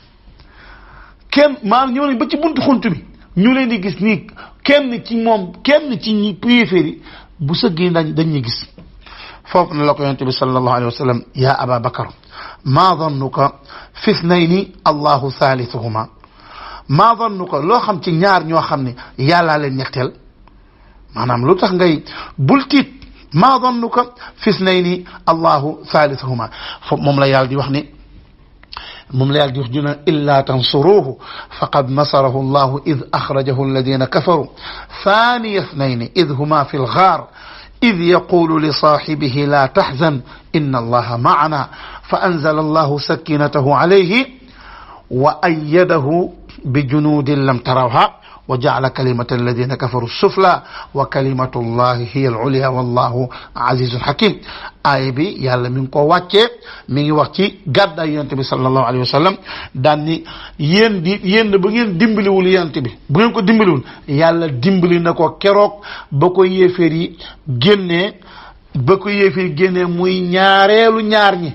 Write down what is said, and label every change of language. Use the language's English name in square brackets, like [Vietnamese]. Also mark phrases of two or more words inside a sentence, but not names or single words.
[Wolof] ñëw na ba ci buntu xunt bi ñu leen di gis nii kenn ci ñi yéeféer yi bu sëggee dañuy gis foofu na la ko yonent bi [Arabic] صلى الله عليه وسلم يا أبا بكر ما ظنك في اثنين الله ثالثهما [Wolof] ma dannuka loo xam ci ñaar ñoo xam ne yàllaa leen ñetteel maanaam lu tax ngay bul tiit [Arabic] ما ظنك في اثنين الله ثالثهما [Wolof] foofu moom la yàlla di wax ni [Arabic] إلا تنصروه فقد نصره الله إذ أخرجه الذين كفروا ثاني اثنين إذ هما في الغار إذ يقول لصاحبه لا تحزن إن الله معنا فأنزل الله سكينته عليه وأيده بجنود لم تروها وجعل كلمة الذين كفروا السفلى وكلمة الله هي العليا والله عزيز حكيم. [Wolof] aaya bi yàlla mi ngi ko wàccee mi ngi wax ci gàddaay yonent bi [Arabic] صلى الله عليه وسلم [Wolof] daan ni yéen ba ngeen dimbaliwul yonent bi bu ngeen ko dimbaliwul yàlla dimbali na ko keroog ba ko yéeféer yi génnee muy ñaareelu ñaar ñi.